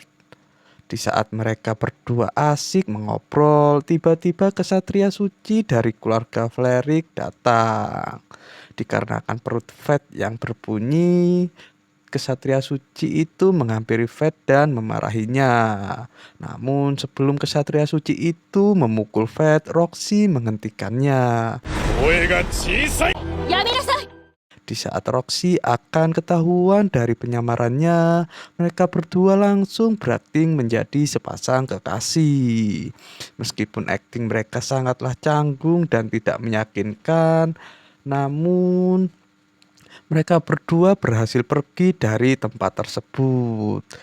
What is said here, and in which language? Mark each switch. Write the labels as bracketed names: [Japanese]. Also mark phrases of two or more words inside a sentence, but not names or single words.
[Indonesian] Di saat mereka berdua asik mengobrol, tiba-tiba kesatria suci dari keluarga Flerick datang. Dikarenakan perut Fred yang berbunyi, kesatria suci itu menghampiri Fred dan memarahinya. Namun sebelum kesatria suci itu memukul Fred, Roxy menghentikannya. [Japanese] 声が小さい。やめなさい。 [Indonesian] Di saat Roxy akan ketahuan dari penyamarannya, mereka berdua langsung berakting menjadi sepasang kekasih. Meskipun akting mereka sangatlah canggung dan tidak meyakinkan, namun mereka berdua berhasil pergi dari tempat tersebut.